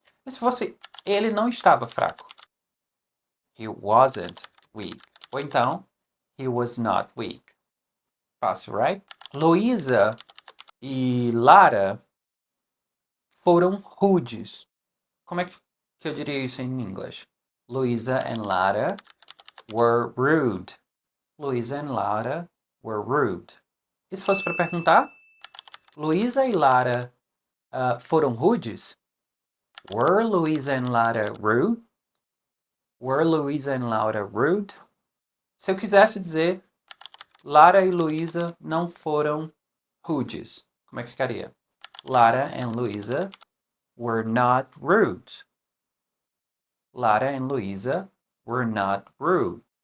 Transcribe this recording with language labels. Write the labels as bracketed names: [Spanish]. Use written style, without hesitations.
[Portuguese] E se fosse ele não estava fraco? [English] He wasn't weak. [Portuguese] Ou então, [English] he was not weak. [Portuguese] Fácil, [English] right? [Portuguese] Luísa e Lara foram rudes. Como é que eu diria isso em inglês? [English] Luísa and Lara were rude. Luísa and Lara were rude. [Portuguese] E se fosse para perguntar? Luísa e Lara foram rudes? [English] Were Luísa and Lara rude? Were Luísa and Lara rude? [Portuguese] Se eu quisesse dizer Lara e Luísa não foram rudes, como é que ficaria? [English] Lara and Luísa were not rude. Lara and Luísa were not rude.